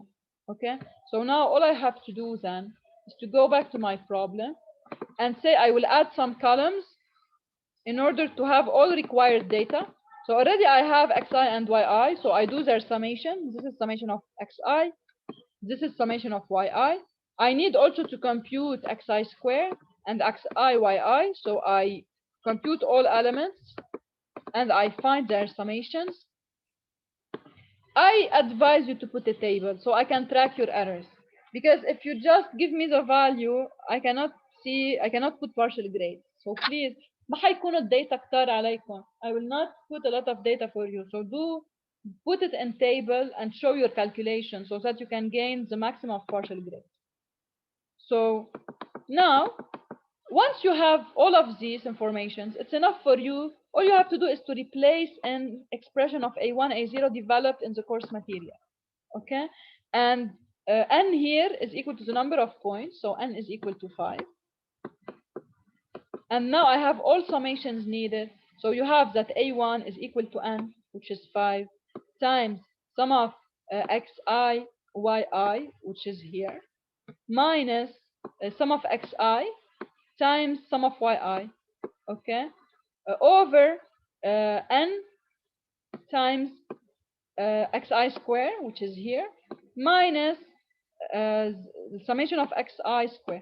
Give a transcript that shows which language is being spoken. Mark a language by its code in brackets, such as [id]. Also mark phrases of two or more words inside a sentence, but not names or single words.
[en] Okay, so now all I have to do then is to go back to my problem and say I will add some columns in order to have all required data. So already I have xi and yi, so I do their summation. This is summation of xi, this is summation of yi. I need also to compute xi square and xi yi, so I compute all elements and I find their summations. I advise you to put a table so I can track your errors. Because if you just give me the value, I cannot put partial grades. So please, [ar] ما حيكونوا الداتا كتار عليكم. [en] I will not put a lot of data for you. So do put it in table and show your calculation so that you can gain the maximum of partial grades. So now, once you have all of these informations, it's enough for you. All you have to do is to replace an expression of A1, A0 developed in the course material. Okay? And n here is equal to the number of points, so n is equal to 5. And now I have all summations needed. So you have that A1 is equal to n, which is 5, times sum of xi, yi, which is here, minus sum of xi times sum of yi, okay, over n times xi square, which is here, minus the summation of xi square.